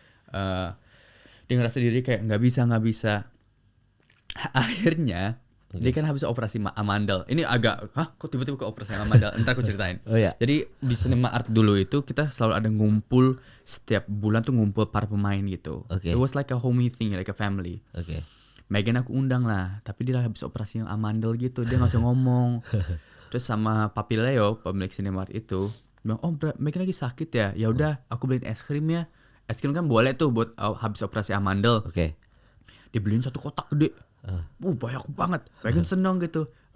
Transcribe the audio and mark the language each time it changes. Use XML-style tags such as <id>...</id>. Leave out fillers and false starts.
<id>Dia ngerasa diri kayak nggak bisa. Akhirnya dia kan habis operasi amandel. Ini agak, kok tiba-tiba ke operasi amandel? Ntar aku ceritain. Jadi di Cinema Art dulu itu kita selalu ada ngumpul, setiap bulan tuh ngumpul para pemain gitu.</id> <en>It was like a homey thing, like a family.</en> <id>Megan aku undang lah, tapi dia habis operasi yang amandel gitu, dia nggak usah ngomong. Terus sama Papi Leo, pemilik Cinema Art itu, bilang, Megan lagi sakit ya, ya udah aku beliin es krim ya. Es krim kan boleh tuh buat habis operasi amandel. Dibeliin 1 kotak gede. Banyak banget. Megan seneng gitu.</id>